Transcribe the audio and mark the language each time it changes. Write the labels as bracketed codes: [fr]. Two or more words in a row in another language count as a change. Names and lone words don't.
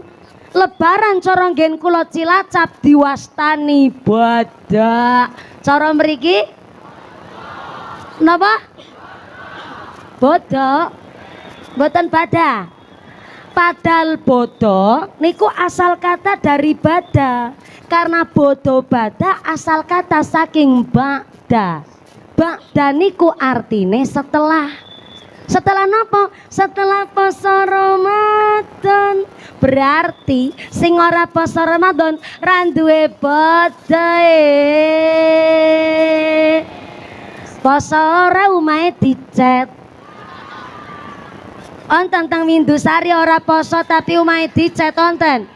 [jv] Lebaran cara nggen kula Cilacap diwastani badak. Cara mriki napa? Bodok. Mboten badak. [id] Padahal [jv] bodo niku [id] asal kata dari bada. Karena bodo bada asal kata saking ba'da. [jv] Ba'da niku artine setelah. Setelah napa? Setelah poso Ramadan. Berarti sing ora poso Ramadan ra duwe bodoe. Poso ora umahe dicet. Onten teng Windusari ora poso tapi umahe dicet onten.